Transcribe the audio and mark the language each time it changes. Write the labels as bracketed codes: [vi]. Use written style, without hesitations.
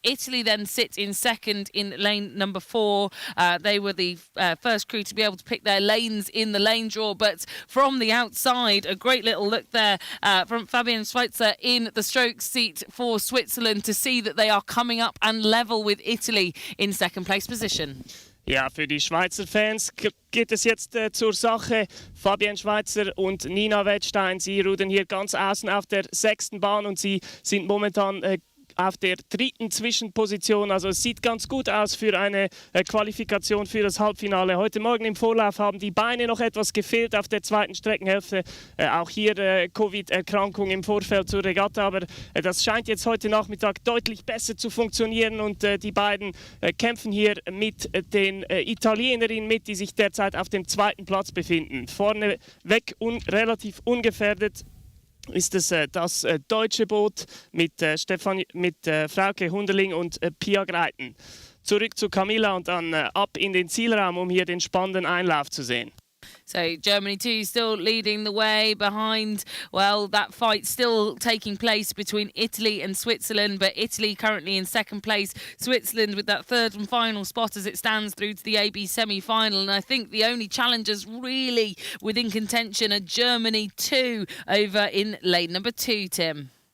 [en] Italy then sit in second in lane number 4. They were the first crew to be able to pick their lanes in the lane draw, but from the outside, a great little look there from Fabienne Schweitzer in the stroke seat for Switzerland to see that they are coming up and level with Italy in second place position. [de] Ja, für die Schweizer Fans geht es jetzt zur Sache. Fabienne Schweitzer und Nina Wettstein, sie rudern hier ganz außen auf der 6. Bahn und sie sind momentan auf der 3. Zwischenposition. Also es sieht ganz gut aus für eine Qualifikation für das Halbfinale. Heute Morgen im Vorlauf haben die Beine noch etwas gefehlt auf der 2. Streckenhälfte. Auch hier Covid-Erkrankung im Vorfeld zur Regatta. Aber das scheint jetzt heute Nachmittag deutlich besser zu funktionieren. Und die beiden kämpfen hier mit den Italienerinnen mit, die sich derzeit auf dem 2. Platz befinden. Vorne weg relativ ungefährdet ist es das deutsche Boot mit Frauke Hunderling und Pia Greiten. Zurück zu Camilla und dann ab in den Zielraum, um hier den spannenden Einlauf zu sehen. [en] So Germany 2 still leading the way behind. Well, that fight still taking place between Italy and Switzerland, but Italy currently in second place. Switzerland with that 3rd and final spot as it stands through to the AB semi-final. And I think the only challengers really within contention are Germany 2 over in lane number 2, Tim.